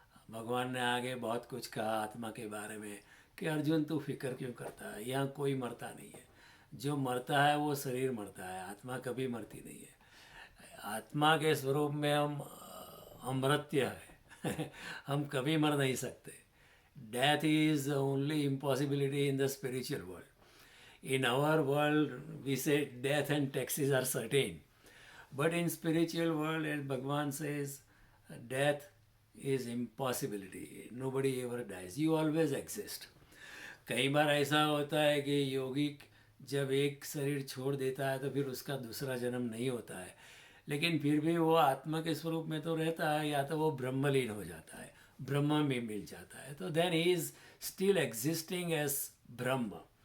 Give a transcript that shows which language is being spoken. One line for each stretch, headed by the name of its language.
Hindi: भगवान ने आगे बहुत कुछ कहा आत्मा के बारे में कि अर्जुन तू फिक्र क्यों करता है, यहाँ कोई मरता नहीं है, जो मरता है वो शरीर मरता है, आत्मा कभी मरती नहीं है। आत्मा के स्वरूप में हम अमृत्य है हम कभी मर नहीं सकते।
English: Death is only impossibility in the spiritual world. In our world, we say death and taxes are certain. But in spiritual world, as Bhagavan says, death is impossibility. Nobody ever dies. You always exist.
Hindi: कई बार ऐसा होता है कि योगी जब एक शरीर छोड़ देता है तो फिर उसका दूसरा जन्म नहीं होता है, लेकिन फिर भी वो आत्मा के स्वरूप में तो रहता है, या तो वो ब्रह्मलीन हो जाता है, ब्रह्म में मिल जाता है, तो
English: then he is still existing as
Hindi: Brahma.